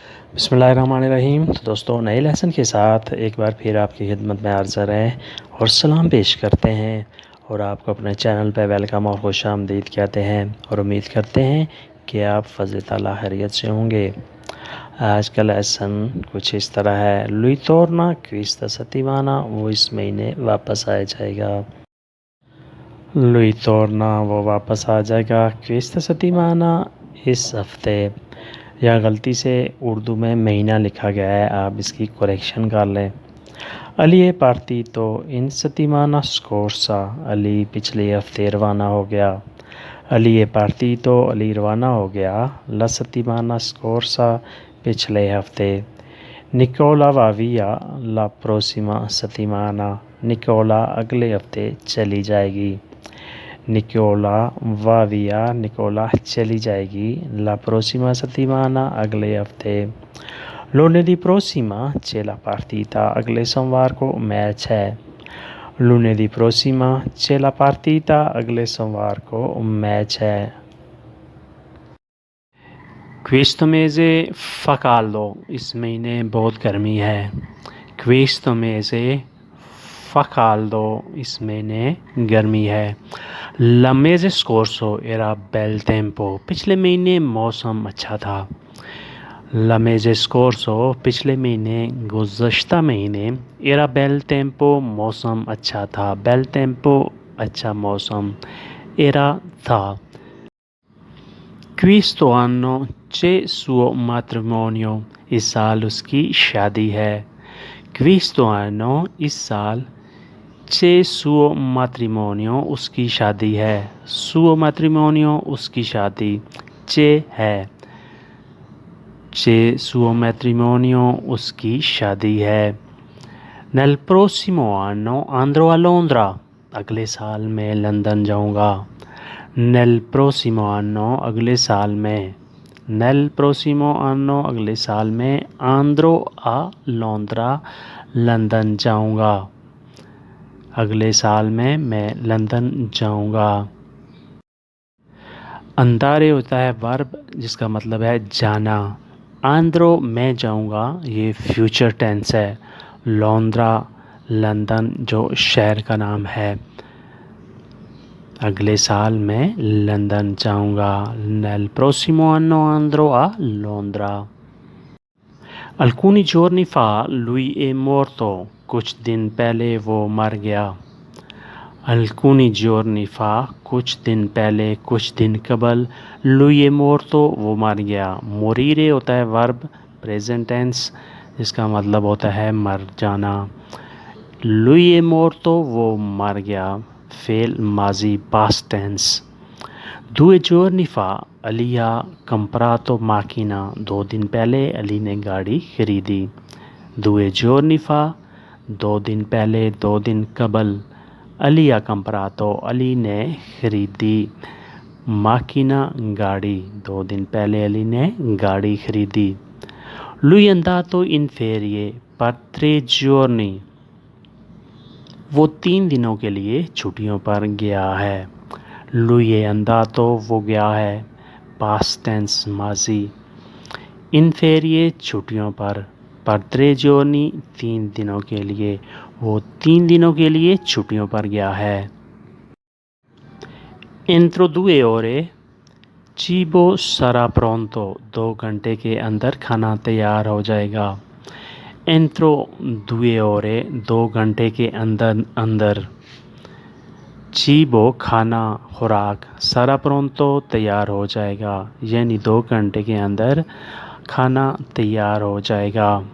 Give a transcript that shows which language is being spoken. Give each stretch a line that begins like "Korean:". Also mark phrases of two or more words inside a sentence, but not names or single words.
Urdu: بسم اللہ الرحمن الرحیم۔ تو دوستوں، نئے لیسن کے ساتھ ایک بار پھر آپ کی خدمت میں حاضر ہیں اور سلام پیش کرتے ہیں اور آپ کو اپنے چینل پہ ویلکم اور خوش آمدید کہتے ہیں اور امید کرتے ہیں کہ آپ فضل تعالیٰ خیریت سے ہوں گے۔ آج کا لیسن کچھ اس طرح ہے:
Italian: lui torna questa settimana،
Urdu: وہ اس مہینے واپس آ جائے گا۔
Italian: lui torna,
Urdu: وہ واپس آ جائے گا۔
Italian: questa settimana،
Urdu: اس ہفتے۔ یا غلطی سے اردو میں مہینہ لکھا گیا ہے، آپ اس کی کریکشن کر لیں۔
Italian: علی è partito in settimana scorsa،
Urdu: علی پچھلے ہفتے روانہ ہو گیا۔ علی
Italian: è partito,
Urdu: علی روانہ ہو گیا۔
Italian: la settimana scorsa،
Urdu: پچھلے ہفتے۔
Italian: نکولا va via la prossima settimana،
Urdu: نکولا اگلے ہفتے چلی جائے گی۔ نکولا
Italian: va via،
Urdu: نکولا چلی جائے گی۔
Italian: la prossima settimana،
Urdu: اگلے ہفتے۔
Italian: lunedì prossima c'è la partita،
Urdu: اگلے سوموار کو میچ ہے۔
Italian: lunedì prossima c'è la partita،
Urdu: اگلے سوموار کو میچ ہے۔
Italian: questo mese fa caldo،
Urdu: اس مہینے بہت گرمی ہے۔
Italian: questo mese fa caldo،
Urdu: اس مہینے گرمی ہے۔
Italian: la mese scorso era bel tempo،
Urdu: پچھلے مہینے موسم اچھا تھا۔
Italian: la mese scorso،
Urdu: پچھلے مہینے، گزشتہ مہینے۔
Italian: era bel tempo،
Urdu: موسم اچھا تھا۔
Italian: bel tempo،
Urdu: اچھا موسم۔
Italian: era تھا۔ questo anno c'è suo matrimonio،
Urdu: اس سال اس کی شادی ہے۔
Italian: questo anno،
Urdu: اس سال۔
Italian: c'è suo matrimonio،
Urdu: اس کی شادی ہے۔
Italian: suo matrimonio،
Urdu: اس کی شادی۔ c'è ہے۔
Italian: c'è suo matrimonio،
Urdu: اس کی شادی ہے۔
Italian: nel prossimo anno andrò a Londra،
Urdu: اگلے سال میں لندن جاؤں گا۔
Italian: nel prossimo anno،
Urdu: اگلے سال میں۔
Italian: nel prossimo anno،
Urdu: اگلے سال میں۔
Italian: andrò a Londra،
Urdu: لندن جاؤں گا۔ اگلے سال میں لندن جاؤں گا۔ اندارے ہوتا ہے ورب جس کا مطلب ہے جانا۔ آندرو، میں جاؤں گا، یہ
English: future tense
Urdu: ہے۔ لوندرا، لندن جو شہر کا نام ہے۔ اگلے سال میں لندن جاؤں گا۔
Italian: nel prossimo anno andrò a Londra۔ alcuni giorni fa lui è morto،
Urdu: کچھ دن پہلے وہ مر گیا۔
Italian: alcuni giorni fa،
Urdu: کچھ دن پہلے، کچھ دن قبل۔
Italian: lui è morto،
Urdu: وہ مر گیا۔ morire ہوتا ہے ورب
English: present tense
Urdu: جس کا مطلب ہوتا ہے مر جانا۔
Italian: lui è morto،
Urdu: وہ مر گیا، فعل ماضی
English: past tense.
Italian: due giorni fa علی ha comprato macchina،
Urdu: 2 دن پہلے علی نے گاڑی خریدی۔
Italian: due giorni fa،
Urdu: 2 دن پہلے، 2 دن قبل۔
Italian: علی ha comprato،
Urdu: علی نے خریدی۔ macchina، گاڑی، 2 دن پہلے علی نے گاڑی خریدی۔
Italian: lui è andato in ferie per 3 giorni،
Urdu: وہ 3 دنوں کے لیے چھٹیوں پر گیا ہے۔
Italian: lui è andato،
Urdu: وہ گیا ہے،
English: past tense ماضی۔
Italian: in ferie،
Urdu: چھٹیوں پر۔
Italian: per 3 giorni،
Urdu: 3 دنوں کے لیے، وہ 3 دنوں کے لیے چھٹیوں پر گیا ہے۔
Italian: entro 2 ore cibo sarà pronto،
Urdu: 2 گھنٹے کے اندر کھانا تیار ہو جائے گا۔
Italian: entro 2 ore،
Urdu: 2 گھنٹے کے اندر۔ cibo، کھانا، خوراک۔
Italian: sarà pronto،
Urdu: تیار ہو جائے گا، یعنی 2 گھنٹے کے اندر کھانا تیار ہو جائے گا۔